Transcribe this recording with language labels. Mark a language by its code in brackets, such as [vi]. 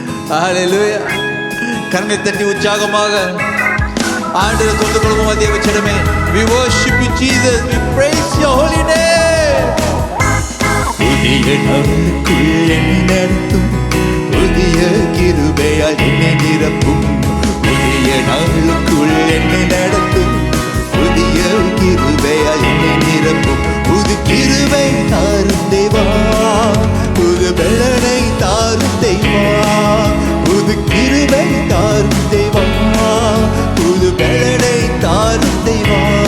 [ta] ஹல்லேலூயா. கரங்களை தட்டி உற்சாகமாக ஆண்டவரை தொழுது கொள்வோம். தேவ ஜனமே, [en] we worship you Jesus, we praise your holy name. [ta] புதிய நாளுக்குள் என்னை நடத்தும், புதிய கிருபையால் என்னை நிரப்பும். புதிய நாளுக்குள் என்னை நடத்தும், புதிய கிருபையால் என்னை நிரப்பும். புது கிருபை தாரும் தேவா, புது பலனை தாரும் தேவா, புது கிருபை தாரும் தேவா, புது பலனை தாரும் தேவா.